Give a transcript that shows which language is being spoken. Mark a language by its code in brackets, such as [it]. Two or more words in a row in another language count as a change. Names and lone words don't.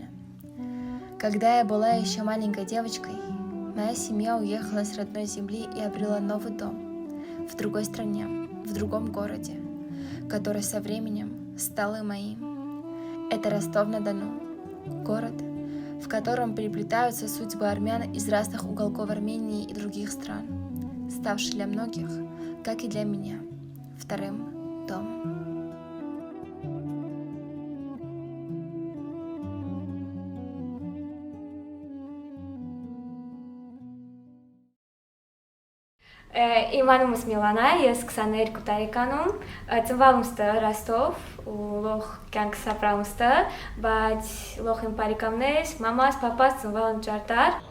[ru] Когда я была еще маленькой девочкой, моя семья уехала с родной земли и обрела новый дом в другой стране, в другом городе, который со временем стал и моим. Это Ростов-на-Дону, город, в котором переплетаются судьбы армян из разных уголков Армении и других стран, ставший для многих, как и для меня, вторым домом. [hy] Իմ անունս Միլանա, ես 22 տարեկանում, ծնվել եմ Ռոստով ու լող կյանքս ապրել եմ, բայց լող իմ բարեկամներ, մամաս, պապաս ծնվել են Ճարտար։